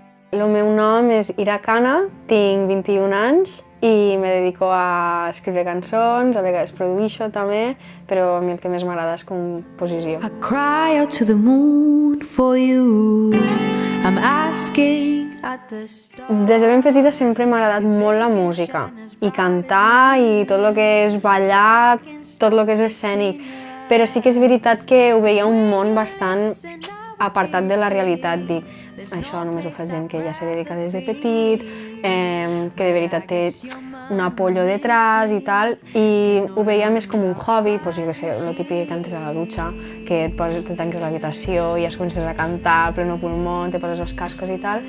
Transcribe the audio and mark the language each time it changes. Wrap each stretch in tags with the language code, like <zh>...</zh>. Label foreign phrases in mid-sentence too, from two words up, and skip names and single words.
<ca>El meu nom és Ira Cana, tinc 21 anys i me dedico a escriure cançons, a vegades produeixo també, però a mi el que més m'agrada és composició.</ca> <en>I cry out to the moon for you. I'm asking at the stars.</en> <ca>Des de ben petita sempre m'ha agradat molt la música i cantar i tot el que és ballar, tot el que és escènic, però sí que és veritat que ho veia un món bastant apartat de la realitat. Dic, això només ho fa gent que ja se dedica des de petit, que de veritat té un</ca> <es>apoyo detrás</es> <ca>i tal, i ho veia més com un hobby, doncs jo què sé, el típic que cantes a la dutxa, que te tanques a l'habitació i ja comences a cantar a pleno pulmó, te poses els cascos i tal.</ca>